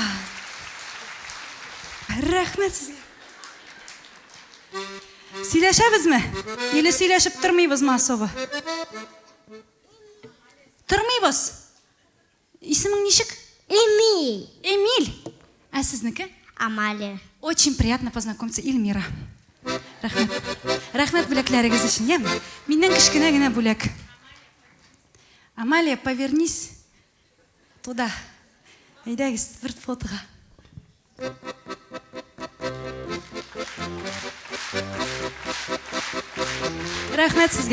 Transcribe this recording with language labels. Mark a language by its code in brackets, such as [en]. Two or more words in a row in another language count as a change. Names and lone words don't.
[tt] Рәхмәт сезгә. Сөйләшәбезме? Или сөйләшеп тормыйбызмы особо? Тормыйбыз. Исемең ничек? Эмиль. Эмиль. А сезнеке? Амалия. [ru] Очень приятно познакомиться, [tt] Ильмира. Рәхмәт. Рәхмәт бүләкләрегез өчен, я? Миннән кечкенә генә бүләк. [ru] Амалия, повернись туда. [tt] Әйдәгез, бер фотога. Рәхмәт сезгә.